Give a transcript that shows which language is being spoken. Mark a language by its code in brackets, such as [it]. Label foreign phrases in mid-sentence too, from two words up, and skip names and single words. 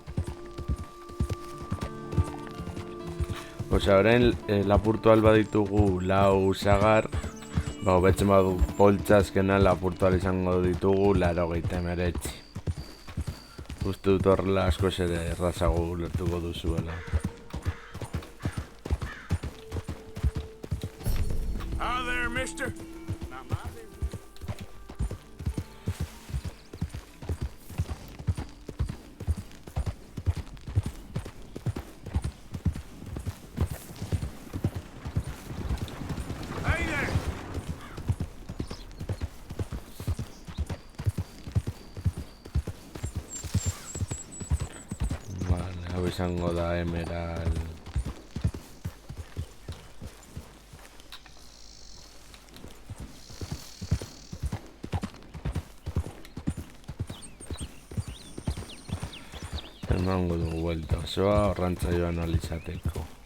[eu] Orain lapurtu alba ditugu lau sagar, hobetzen badu poltsa azkenan lapurtu al izango ditugu 89. Uste dut horrela askoz ere errazago ulertuko duzuela. [en] Hi there, mister. Hey there. [eu] Vale, hau izango da Emerald. Emango dugu vuelta osoa, horrantza joan alizateko.